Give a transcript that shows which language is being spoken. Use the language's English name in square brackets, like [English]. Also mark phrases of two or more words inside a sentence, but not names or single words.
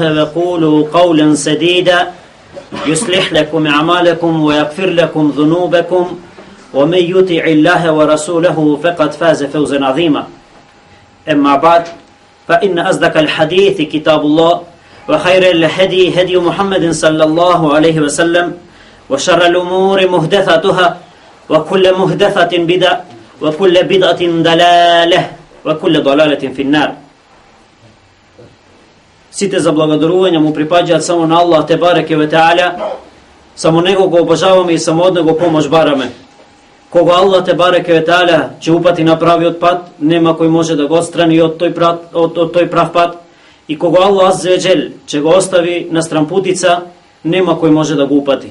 [Arabic] وقولوا قولا سديدا يصلح لكم أعمالكم ويغفر لكم ذنوبكم ومن يطع الله ورسوله فقد فاز فوزا عظيما أما بعد فإن أصدق الحديث كتاب الله وخير الهدي هدي محمد صلى الله عليه وسلم وشر الأمور محدثاتها وكل محدثة بدعة وكل بدعة ضلالة وكل ضلالة في النار. [Macedonian] Site za благодарување му припаѓаат само на Аллах [Arabic] تبارك وتعالى, [Macedonian] само него го обожаваме и само од него помош бараме. Кога Аллах [Arabic] تبارك وتعالى [Macedonian] ќе упати на правиот пат, нема кој може да го отстрани од тој прав пат, и кога Аллах [Arabic] عز وجل [Macedonian] ќе го остави на стрампутица, нема кој може да го упати.